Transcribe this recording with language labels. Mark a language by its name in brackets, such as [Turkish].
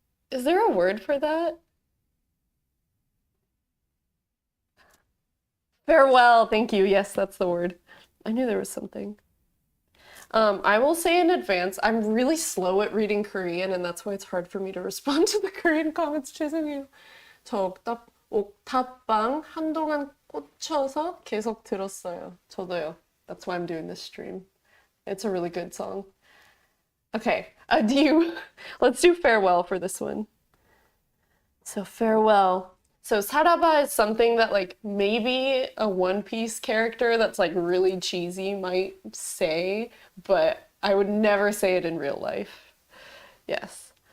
[English] Is there a word for that? Farewell, thank you. Yes, that's the word. I knew there was something. I will say in advance, I'm really slow at reading Korean, and that's why it's hard for me to respond to the Korean comments. [Korean] 죄송해요. 저 옥탑방 한동안 꽂혀서 계속 들었어요. 저도요. [English] That's why I'm doing this stream. It's a really good song. Okay, let's do farewell for this one. So farewell. So 살아봐 is something that like maybe a One Piece character that's like really cheesy might say, but I would never say it in real life. Yes.